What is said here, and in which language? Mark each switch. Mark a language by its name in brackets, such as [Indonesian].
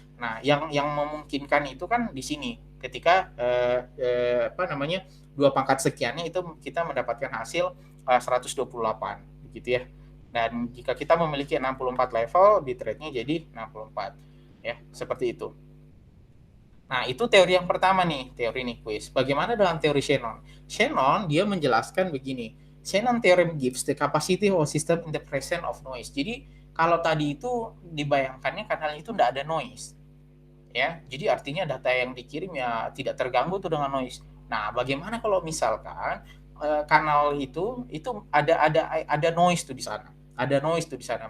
[Indonesian] Nah, yang memungkinkan itu kan di sini. Ketika 2 pangkat sekiannya itu kita mendapatkan hasil 128 begitu ya. Dan jika kita memiliki 64 level, bitrate-nya jadi 64 ya, seperti itu. Nah, itu teori yang pertama nih, teori Nyquist. Bagaimana dengan teori Shannon? Shannon dia menjelaskan begini. [English] Shannon theorem gives the capacity of system in the presence of noise. [Indonesian] Jadi, kalau tadi itu dibayangkannya karena itu tidak ada noise. Ya, jadi artinya data yang dikirim ya tidak terganggu tuh dengan noise. Nah, bagaimana kalau misalkan kanal itu ada noise tuh di sana. Ada noise tuh di sana.